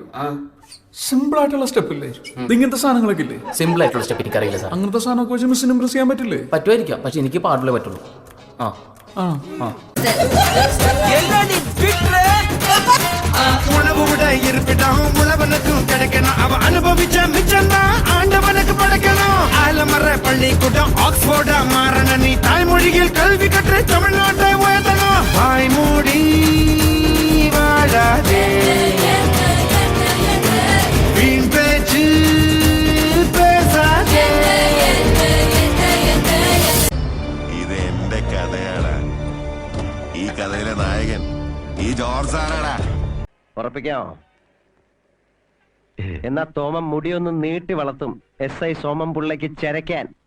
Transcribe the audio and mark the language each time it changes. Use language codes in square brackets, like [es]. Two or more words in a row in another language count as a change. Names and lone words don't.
[ml] സിമ്പിൾ ആയിട്ടുള്ള സ്റ്റെപ്പ് ഇല്ലേ, ഇങ്ങനത്തെ സാധനങ്ങളൊക്കെ ഇല്ലേ? സിമ്പിൾ ആയിട്ടുള്ള സ്റ്റെപ്പ് എനിക്കറിയില്ല സാർ. അങ്ങനത്തെ സാധനമൊക്കെ വെച്ച് മിസ്സിന് ഇംപ്രസ് ചെയ്യാൻ പറ്റില്ലേ? പറ്റുമായിരിക്കാം, പക്ഷെ എനിക്ക് പാടില്ലേ പറ്റുള്ളൂ. [ta] ஆக்ஸ்போர்டா மாறன நீ தாய்மொழியில் கல்வி கற்று தமிழ்நாட்டை உயர்த்தணும். வாய்மூடி வாழாதே வீண் பேச்சு பேசாதே. [ml] ഇത് എന്റെ കഥയാണ്. ഈ കഥയിലെ നായകൻ ഈ ജോർജ് സാറാടാ. ഉറപ്പിക്കാമോ? എന്നാ തോമം മുടിയൊന്ന് നീട്ടി വളർത്തും. SI സോമം പുള്ളയ്ക്ക് ചെരക്കാൻ